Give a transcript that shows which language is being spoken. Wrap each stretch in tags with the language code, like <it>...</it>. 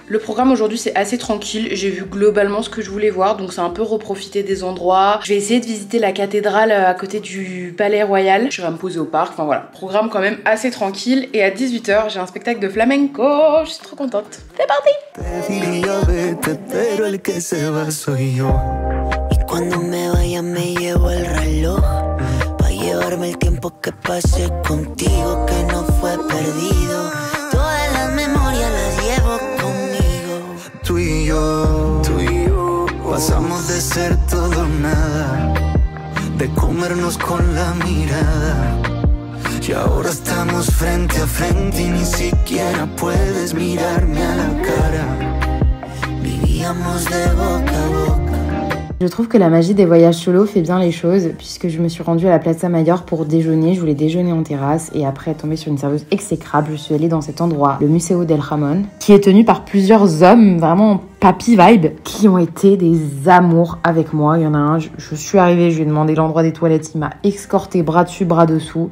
<fr>Le programme aujourd'hui c'est assez tranquille, j'ai vu globalement ce que je voulais voir, donc c'est un peu reprofiter des endroits. Je vais essayer de visiter la cathédrale à côté du Palais Royal, je vais me poser au parc, enfin voilà. Programme quand même assez tranquille, et à 18h j'ai un spectacle de flamenco, je suis trop contente. C'est parti!</fr> <es>Cuando me vaya me llevo el reloj pa llevarme el tiempo que pasé contigo que no fue perdido. Todas las memorias las llevo conmigo. Tú y yo pasamos de ser todo o nada, de comernos con la mirada. Y ahora estamos frente a frente y ni siquiera puedes mirarme a la cara. Vivíamos de boca a boca.</es> <fr>Je trouve que la magie des voyages solo fait bien les choses, puisque je me suis rendue à la Plaza Mayor pour déjeuner. Je voulais déjeuner en terrasse et après tomber sur une serveuse exécrable, je suis allée dans cet endroit, le Museo del Jamón, qui est tenu par plusieurs hommes vraiment papy vibe, qui ont été des amours avec moi. Il y en a un, je suis arrivée, je lui ai demandé l'endroit des toilettes, il m'a escorté bras dessus, bras dessous.</fr>